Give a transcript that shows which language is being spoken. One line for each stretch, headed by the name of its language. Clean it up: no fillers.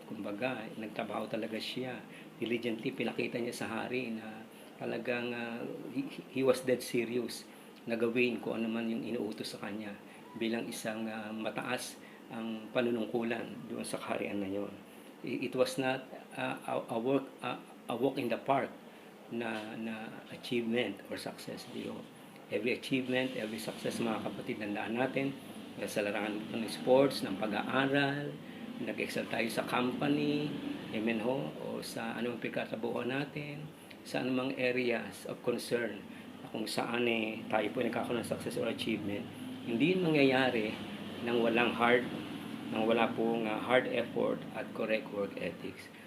Filipino: Kumbaga, nagtrabaho talaga siya. Diligently, pinakita niya sa hari na talagang
English: he was dead serious
Filipino: na gawin kung ano man yung inuutos sa kanya bilang isang mataas ang panunungkulan doon sa kaharian na yon.
English: It was not a walk in the park na achievement or success.
Filipino: Every achievement, every success, mga kapatid, nandaan natin sa larangan ng sports, ng pag-aaral, nag-excel tayo sa company, amen ho, o sa anumang pagkatabuhan natin, sa anumang areas of concern, kung saan tayo po nagkakaroon ng success or achievement. Hindi yun mangyayari nang wala pong hard effort at correct work ethics.